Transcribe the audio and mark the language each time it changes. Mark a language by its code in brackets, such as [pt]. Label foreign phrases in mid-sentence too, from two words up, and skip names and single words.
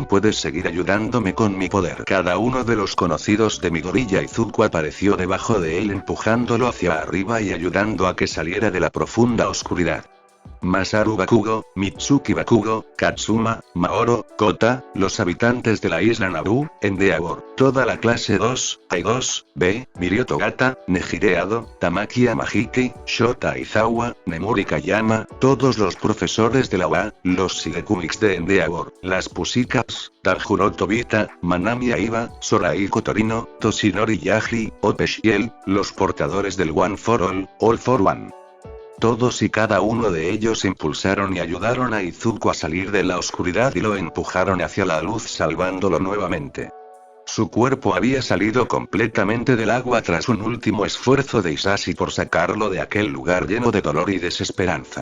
[es] Puedes seguir ayudándome con mi poder. Cada uno de los conocidos de mi gorilla Izuku apareció debajo de él empujándolo hacia arriba y ayudando a que saliera de la profunda oscuridad. Masaru Bakugo, Mitsuki Bakugo, Katsuma, Maoro, Kota, los habitantes de la isla Nabu, Endeavor, toda la clase 2, A2, B, Mirio Togata, Nejire Ado, Tamaki Yamahiki, Shota Izawa, Nemuri Kayama, todos los profesores de la UA, los Shigekumix de Endeavor, las Pussycats, Tanjiro Tobita, Manami Aiba, Soraiko Torino, Toshinori Yaji, Opeshiel, los portadores del One for All for One. Todos y cada uno de ellos impulsaron y ayudaron a Izuku a salir de la oscuridad y lo empujaron hacia la luz salvándolo nuevamente. Su cuerpo había salido completamente del agua tras un último esfuerzo de Isashi por sacarlo de aquel lugar lleno de dolor y desesperanza.